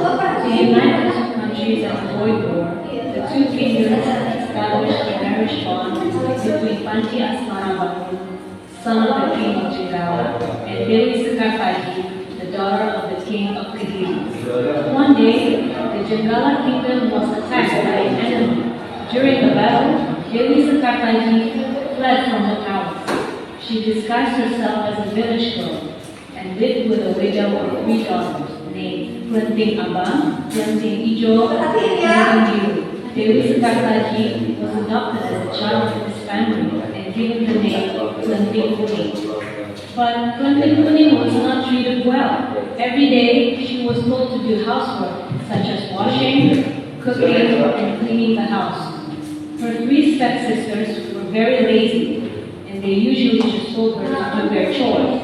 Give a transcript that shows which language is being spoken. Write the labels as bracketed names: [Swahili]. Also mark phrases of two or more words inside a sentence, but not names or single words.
[English] To unite the two countries and avoid war, the two kingdoms established a marriage bond between Panji Asmarabangun, son of the king of Jigawa, and Dewi Sekartaji, the daughter of the king of Kediri. One day, the Jenggala kingdom was attacked by an enemy. During the battle, Dewi Sekartaji fled from the palace. She disguised herself as a village girl and lived with a widow of 3 daughters named Klenting Abang, Klenting Ijo, and Klenting Biru. Dewi Sekartaji was adopted as a child of his family and given the name Klenting Kuning. But Klenting Kuning was not treated well. Every day, she was told to do housework such as washing, cooking, and cleaning the house. Her 3 stepsisters were very lazy, and they usually just told her to do their chores.